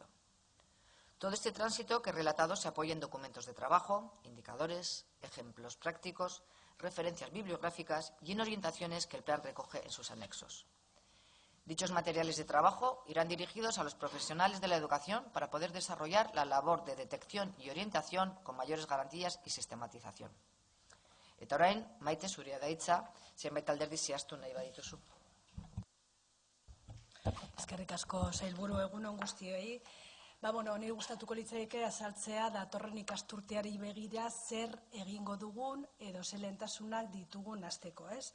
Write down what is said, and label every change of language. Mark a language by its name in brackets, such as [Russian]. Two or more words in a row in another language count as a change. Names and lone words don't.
[Spanish] Todo este tránsito que he relatado se apoya en documentos de trabajo, indicadores, ejemplos prácticos, referencias bibliográficas y en orientaciones que el plan recoge en sus anexos. Dichos materiales de trabajo irán dirigidos a los profesionales de la educación para poder desarrollar la labor de detección y orientación con mayores garantías y sistematización. [Basque] Eta orain, Maite, zurea da hitza, zenbait alderdi zehaztu nahi badituzu. Eskerrik asko, sailburu, egunon guztioi. Niri gustatuko litzaike azaltzea datorren ikasturteari begira zer egingo dugun edo ze lehentasunak ditugun hasteko, ez?